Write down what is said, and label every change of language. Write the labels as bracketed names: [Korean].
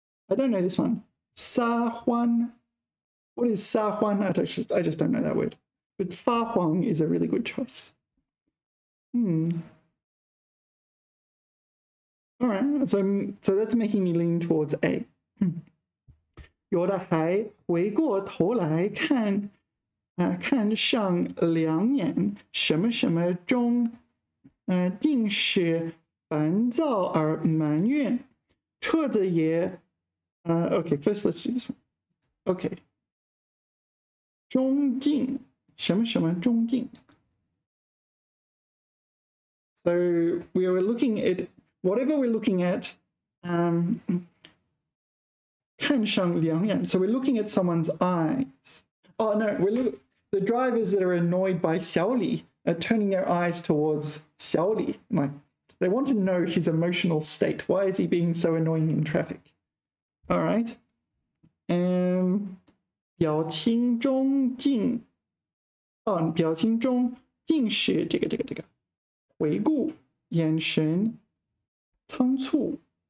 [English] I don't know this one. 撒欢.What is 撒欢? I just don't know that word. But 发黄 is a really good choice. All right, so that's making me lean towards A. [Chinese] 有的还回过头来看上两眼，什么什么中，竟是烦躁而埋怨，车子也， [English] okay, first let's do this one. [Chinese] Okay. 中进，什么什么中进。 [English] So we were looking at whatever we're looking at, [Chinese] 看上两眼. [English] So we're looking at someone's eyes. Oh no, the drivers that are annoyed by 小李 are turning their eyes towards 小李. Like they want to know his emotional state. Why is he being so annoying in traffic? All right. [Chinese] 表情中尽是这个回顾眼神仓促。